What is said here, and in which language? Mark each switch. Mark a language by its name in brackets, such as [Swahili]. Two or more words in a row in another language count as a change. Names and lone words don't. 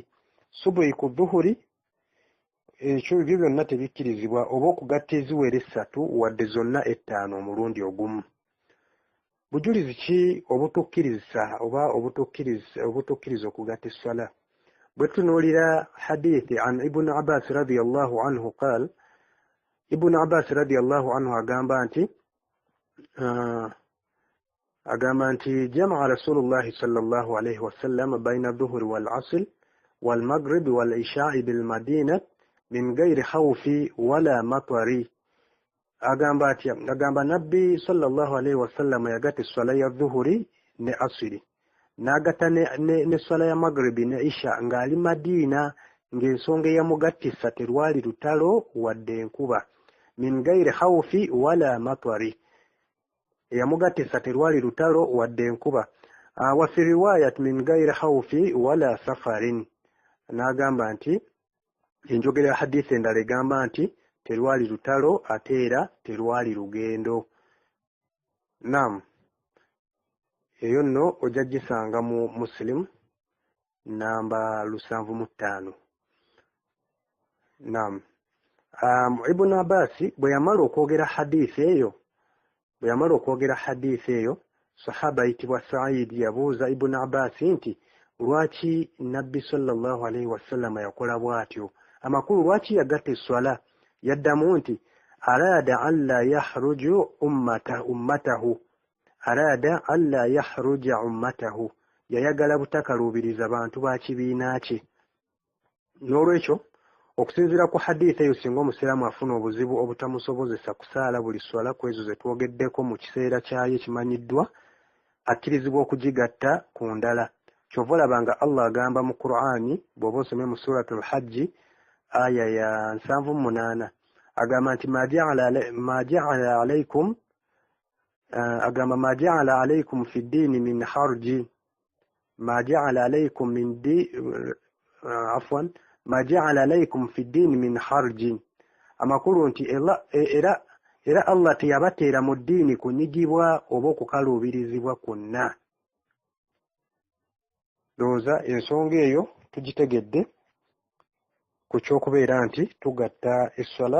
[Ganda] Subuhi ku dhuhuri, ekyo byo byonna tebikkirizibwa, oba okugatta eziwera 3 wadde zonna 5 omulundi ogumu. Bujulizi ki obutukkiriza oba obutukkiriza okugatta esswala? Bwe tunuulira hadithi an Ibn Abbas [Arabic] رضي الله عنه قال, [Ganda] Ibn Abbas [Arabic] رضي الله عنه [Ganda] agamba nti [Arabic] جمع رسول الله صلى الله عليه وسلم بين الظهر والعصر والمغرب والعشاء بالمدينة من غير خوف ولا مطر. [Ganda] Agamba nabbi [Arabic] صلى الله عليه وسلم [Ganda] yagatta esswala ya dhuhuri ne asiri n'agatta ne swala ya magribi ne isha ng'ali Madiina ng'ensonga eyamugattisa terwali lutalo wadde enkuba. [Arabic] من غير خوف ولا مطر, [Ganda] eyamugattisa terwali lutalo wadde enkuba. [Arabic] وفي رواية من غير خوف ولا سفر, [Ganda] n'agamba nti enjogera ya hadisi endala egamba nti terwali lutalo ate era terwali lugendo. Naam, eyo nno ojja gisanga mu Muslim namba 705. Naam. Ibn Abbas bwe yamala okwogera hadisi eyo, sahaba ayitibwa Sa'id yabuuza Ibn Abbas nti lwaki Nabbi [Arabic] صلى الله عليه وسلم [Ganda] yakola bw'atyo? Amakulu lwaki yagatta esswala? Yaddamu nti [Arabic] أراد ألا يحرج أمته أراد ألا يحرج أمته, [Ganda] yayagala butakaluubiriza bantu ba kibiina kye. N'olwekyo okusinziira ku hadisi eyo, singa omusiraamu afuna obuzibu obutamusobozesa kusaala buli swala ku ezo ze twogeddeko mu kiseera kyayo ekimanyiddwa, akkirizibwa okugigatta ku ndala. Kyova olabanga Allah agamba mu Qur'ani, bw'oba osomye mu suratul Hajj aya ya 78, agamba nti [Arabic] ما جعل عليكم في الدين من حرج ما جعل عليكم في الدين من حرج. [Ganda] Amakulu nti era Allah teyabateera mu ddiini kunyigibwa oba okukaluubirizibwa kwonna. Ndowooza ensonga eyo tugitegedde ku ky'okubeera nti tugatta esswala.